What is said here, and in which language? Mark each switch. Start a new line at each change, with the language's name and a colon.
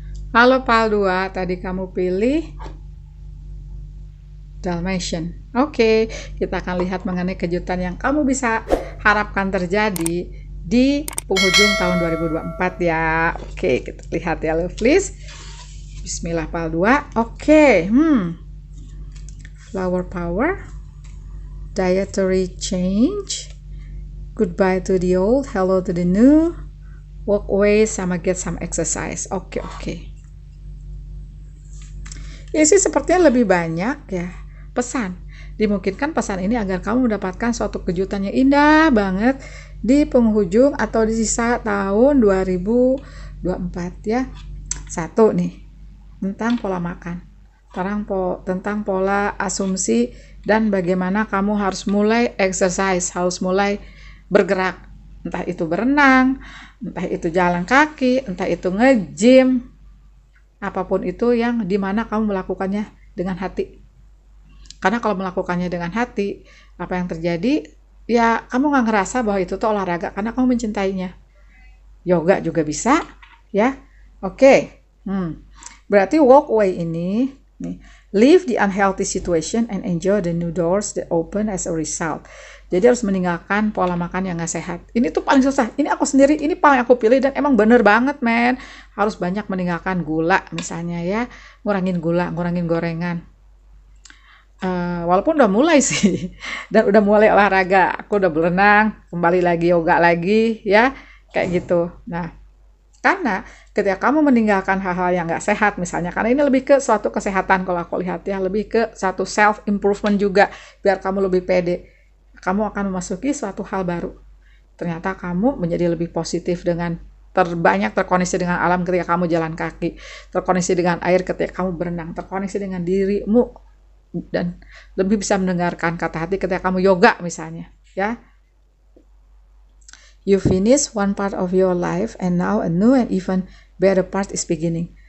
Indonesian: Halo Pal 2, tadi kamu pilih Dalmatian. Oke, kita akan lihat mengenai kejutan yang kamu bisa harapkan terjadi di penghujung tahun 2024 ya. Oke, kita lihat ya, Lovelies. Bismillah Pal 2.
English: Oke, Flower Power, Dietary Change, Goodbye to the Old, Hello to the New, Walk Away, sama Get Some Exercise.
Indonesian: Oke. Ini sih sepertinya lebih banyak ya pesan. Dimungkinkan pesan ini agar kamu mendapatkan suatu kejutan yang indah banget di penghujung atau di sisa tahun 2024 ya. 1 nih, tentang pola makan, tentang pola asumsi, dan bagaimana kamu harus mulai exercise, harus mulai bergerak. Entah itu berenang, entah itu jalan kaki, entah itu nge-gym, apapun itu yang dimana kamu melakukannya dengan hati. Karena kalau melakukannya dengan hati, apa yang terjadi? Ya, kamu nggak ngerasa bahwa itu tuh olahraga karena kamu mencintainya. Yoga juga bisa, ya. Oke. Berarti
English: walk away
Indonesian: ini, nih,
English: leave the unhealthy situation and enjoy the new doors that open as a result.
Indonesian: Jadi harus meninggalkan pola makan yang gak sehat. Ini tuh paling susah. Ini aku sendiri, ini paling aku pilih dan emang bener banget, men. Harus banyak meninggalkan gula misalnya ya. Ngurangin gula, ngurangin gorengan. Walaupun udah mulai sih. dan udah mulai olahraga. Aku udah berenang, kembali lagi yoga lagi ya, kayak gitu. Nah, karena ketika kamu meninggalkan hal-hal yang nggak sehat misalnya, karena ini lebih ke suatu kesehatan kalau aku lihat ya, lebih ke satu self improvement juga, biar kamu lebih pede. Kamu akan memasuki suatu hal baru. Ternyata kamu menjadi lebih positif dengan terbanyak terkoneksi dengan alam ketika kamu jalan kaki, terkoneksi dengan air ketika kamu berenang, terkoneksi dengan dirimu, dan lebih bisa mendengarkan kata hati ketika kamu yoga misalnya ya.
English: You finish one part of your life and now a new and even better part is beginning.